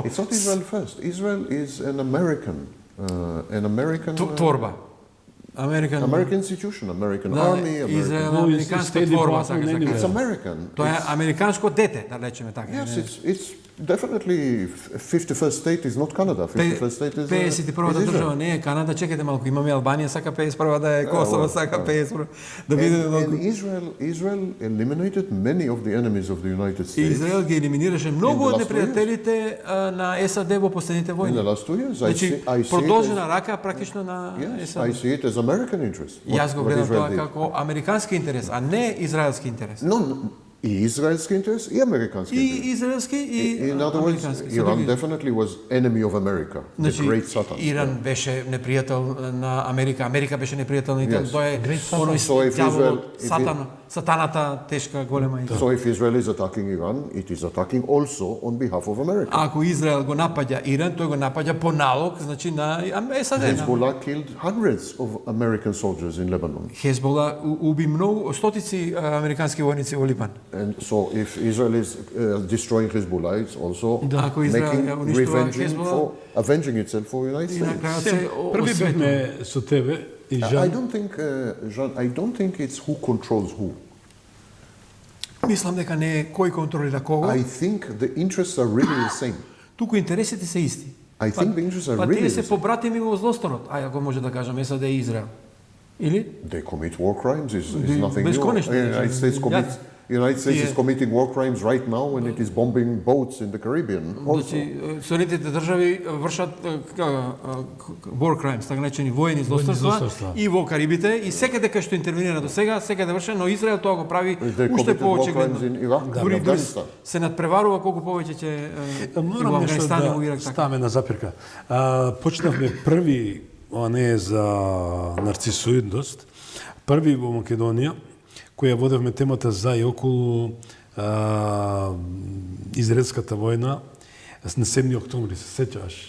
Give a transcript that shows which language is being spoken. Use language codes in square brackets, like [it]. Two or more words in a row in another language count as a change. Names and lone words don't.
[en] It's not Israel first. Israel is an American [mk] творба. [en] American institution, American [mk] Да, [en] army, [mk] Израел [en] American. [mk] американска [en] State [mk] творба, [en] Department, [mk] сака се [en] anyway. It's [mk] каже. [en] American. [mk] Тоа е американско дете, да речеме така. [en] Yes, it's definitely 51st state is not Canada. 51st state is [mk] 51-та [en] Israel. [mk] држава не е Канада, чекайте малку, имаме Албанија, сака 51 да е Косово, сака 51 да биде [en] And [mk] малку. [en] Israel eliminated many of the enemies of the United States [mk] Израел ги елиминираше многу [en] In the [mk] од [en] last 2 [mk] непријателите на САД во последните [en] in the [mk] војни. [en] last 2 years. [mk] Значи, [en] I see it [mk] продолжена рака практично на [en] as, yes, [mk] САД. [en] I see it as American interest. [mk] Јас го [en] what [mk] гледам [en] Israel [mk] тоа [en] did. [mk] како американски интерес, а не израелски интерес. No, и израелски интерес и американски интерес. И израелски и [en] In other words, [mk] американски. Се [en] Iran [mk] други- [en] definitely was enemy of America, the [mk] Значи, [en] great Satan. [mk] Иран беше непријател на Америка, Америка беше непријател на Италија. [en] Yes. [mk] Тоа е оној [en] So if [mk] ѓаволот, [en] Israel- [mk] сатаната тешка голема и [en] So if Israel is attacking Iran, it is attacking also on behalf of America. [mk] Ако Израел го напаѓа Иран, тој го напаѓа по налог, значи на САД. [en] Hezbollah killed hundreds of American soldiers in Lebanon. [mk] Хезбола уби многу стотици американски војници во Либан. [en] And so if Israel is destroying Hezbollah, it's also [mk] Ако Израел [en] making [mk] ја уништува Hezbollah, [en] avenging itself for the United [mk] И на States. крајот Сем, се први осветува. бевме со тебе и [en] I [mk] Жан. [en] don't think, Jean, I don't think it's who controls who. [mk] Мислам дека не е кој контролира кого, [en] I think the interests are really the same. [mk] туку интересите се исти. [en] I think the interests are [mk] Па [en] really [mk] тие [en] the [mk] се [en] same. [mk] побратими во злостанот, ако може да кажам САД и Израел. Или? [en] They commit war crimes. Is They- nothing new. [mk] безконечно. [en] The United States commits. Yeah. United States is Yeah. committing war crimes right now when it is bombing boats in the Caribbean. Also. [mk] Значи, Соединетите држави вршат [en] war crimes, [mk] така наречени воени злосторства злосторства. и во Карибите и секаде кај што интервенира до сега, секаде врше, но Израел тоа го прави [en] They [mk] уште [en] committed war crimes [mk] поочигледно. [en] in Iraq, [mk] Дури [en] in Afghanistan. [mk] се надпреварува колку повеќе ќе и во Морам нешто Афганистан и во да Ирак така. ставаме на запирка. Почнавме први, ова не е за нарцисоидност, први во Македонија, која водевме темата за и околу израелската војна на 7 октомври, се сеќаваш?